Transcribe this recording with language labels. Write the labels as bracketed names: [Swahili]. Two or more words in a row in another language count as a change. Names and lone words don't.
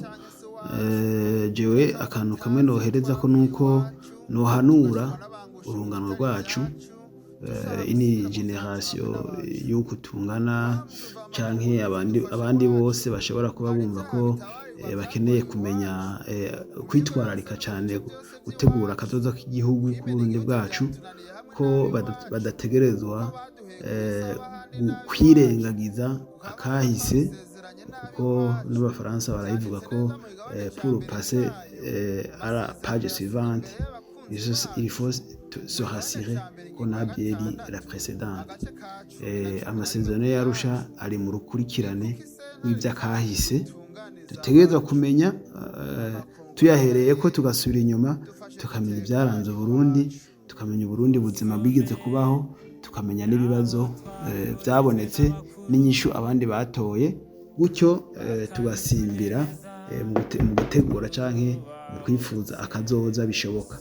[Rundi] Jewe akantu kamwe nohereza ko nuko nohanura urungano rwacu, ini generation yuko tungana canke abandi bose bashobora kuba bumva ko bakeneye kumenya kwitwararika cyane gutegura akazoza k'igihugu k'Uburundi bwacu, ko badategerezwa kwirengagiza akahise, kuko n'abafaransa barayivuga ko [French] pour passer à la page suivante il faut se rassurer qu'on a bien lu la précédente. [Rundi] Amasezerano y'Arusha ari mu rukurikirane rw'ivyakahise dutegerezwa kumenya, tuyahereye ko tugasubira inyuma tukamenya ibyaranze Burundi, tukamenya Burundi buzima bwigeze kubaho, tukamenya n'ibibazo byabonetse n'inyishu abandi batoye, gutyo tugasimbira mu gutegura canke mu kwifuza akazoza bishoboka.